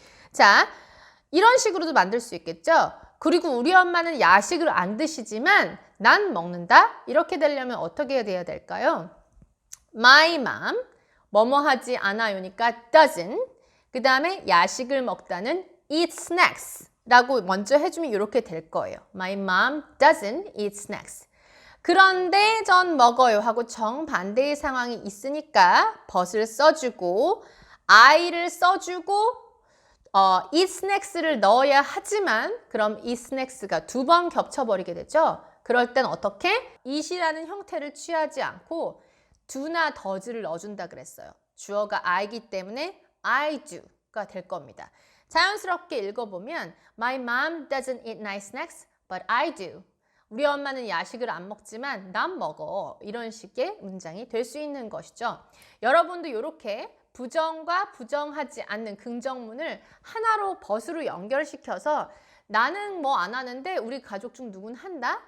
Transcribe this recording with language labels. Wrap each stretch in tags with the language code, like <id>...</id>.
<ko>자, 이런 식으로도 만들 수 있겠죠. 그리고 우리 엄마는 야식을 안 드시지만 난 먹는다? 이렇게 되려면 어떻게 돼야 될까요? My mom, 뭐뭐 하지 않아요니까 doesn't. 그 다음에 야식을 먹다는 eat snacks 라고 먼저 해주면 이렇게 될 거예요.</ko> <en>My mom doesn't eat snacks.</en> <ko>그런데 전 먹어요 하고 정반대의 상황이 있으니까 but을 써주고 I를 써주고 eat snacks를 넣어야 하지만 그럼 eat snacks가 2번 겹쳐버리게 되죠. 그럴 땐 어떻게? it이라는 형태를 취하지 않고 do나 does를 넣어준다 그랬어요. 주어가 I이기 때문에 I do가 될 겁니다. 자연스럽게 읽어보면</ko> <en>My mom doesn't eat nice snacks, but I do.</en> <ko>우리 엄마는 야식을 안 먹지만 난 먹어. 이런 식의 문장이 될 수 있는 것이죠. 여러분도 이렇게 부정과 부정하지 않는 긍정문을 하나로 but으로 연결시켜서 나는 뭐 안 하는데 우리 가족 중 누군 한다?</ko>